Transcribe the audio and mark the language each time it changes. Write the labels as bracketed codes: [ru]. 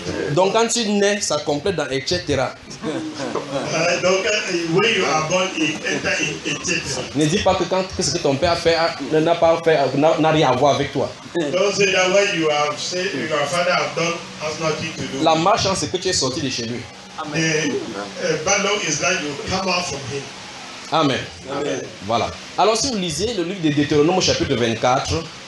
[fr] Donc quand tu nais, ça complète dans etc. [en] Donc when you are born, enter in etc. [fr] Ne dis pas que quand ce que ton père a fait n'a pas fait n'a rien à voir avec toi. [en] Don't say that what you have said your father have done has nothing to do. [fr] La malchance c'est que tu es sorti de chez lui. [en] Amen. The bad luck is that you come out from him. Amen. Amen. [fr] Voilà. Alors si vous lisez le livre de Deutéronome chapitre 24,